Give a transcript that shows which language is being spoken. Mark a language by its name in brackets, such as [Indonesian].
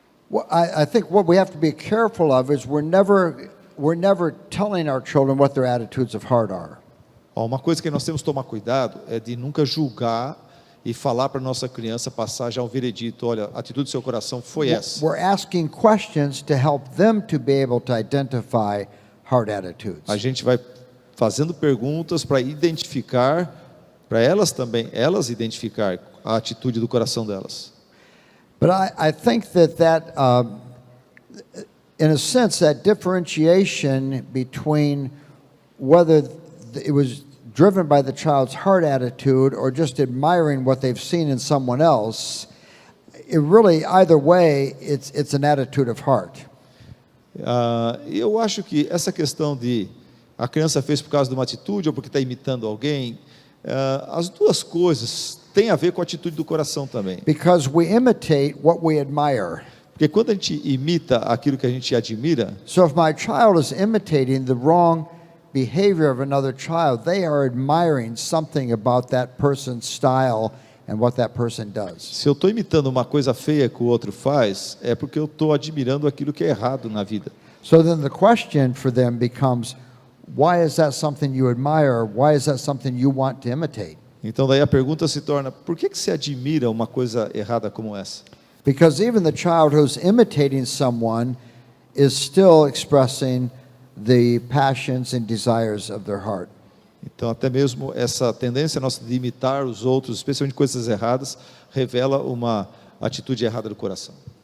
[English] Well, I think what we have to be careful of is we're never telling our children what their attitudes of heart are. [Portuguese] Uma coisa que nós temos que tomar cuidado é de nunca julgar e falar para nossa criança, passar já um veredito, olha, a atitude do seu coração foi essa. [English] We're asking questions to help them to be able to identify heart attitudes. [Portuguese] A gente vai fazendo perguntas para identificar, para elas também, elas identificar a atitude do coração delas. [English] But I think that in a sense, that differentiation between whether it was driven by the child's heart attitude or just admiring what they've seen in someone else, it really, either way, it's an attitude of heart. [Portuguese] Eu acho que essa questão de a criança fez por causa de uma atitude ou porque está imitando alguém, as duas coisas têm a ver com a atitude do coração também. [English] Because we imitate what we admire. [Portuguese] Porque quando a gente imita aquilo que a gente admira, [English] So if my child is imitating the wrong behavior of another child, they are admiring something about that person's style and what that person does. [Portuguese] se eu estou imitando uma coisa feia que o outro faz, é porque eu estou admirando aquilo que é errado na vida. [English] So then the question for them becomes, why is that something you admire? Why is that something you want to imitate? [Portuguese] Então daí a pergunta se torna, por que você admira uma coisa errada como essa? [English] Because even the child who's imitating someone is still expressing the passions and desires of their heart. [Portuguese] Então até mesmo essa tendência nossa de imitar os outros, especialmente coisas erradas, revela uma atitude errada do coração.